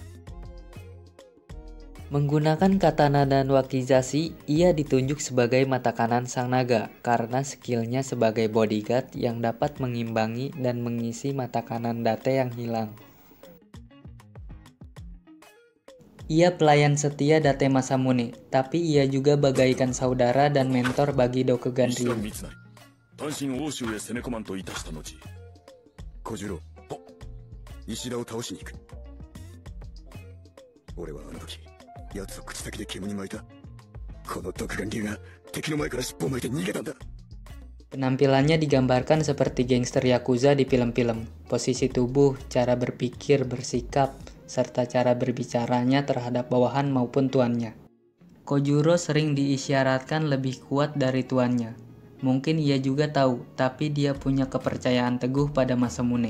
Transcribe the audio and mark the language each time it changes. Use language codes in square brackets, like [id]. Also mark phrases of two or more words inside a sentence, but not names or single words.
[id] Menggunakan katana dan wakizashi, ia ditunjuk sebagai mata kanan sang naga karena skillnya sebagai bodyguard yang dapat mengimbangi dan mengisi mata kanan Date yang hilang. Ia pelayan setia Date Masamune, tapi ia juga bagaikan saudara dan mentor bagi Dokugan Ryu. [ja] 単身欧州へ攻め込まんといたした後、小次郎、石田を倒しに行く。俺はあの時、奴を口先で煙に巻いた。この独眼竜が敵の前から尻尾を巻いて逃げたんだ。 [id] Penampilannya digambarkan seperti gangster Yakuza di film-film. Posisi tubuh, cara berpikir, bersikap, serta cara berbicaranya terhadap bawahan maupun tuannya. Kojuro sering diisyaratkan lebih kuat dari tuannya. Mungkin ia juga tahu, tapi dia punya kepercayaan teguh pada Masamune.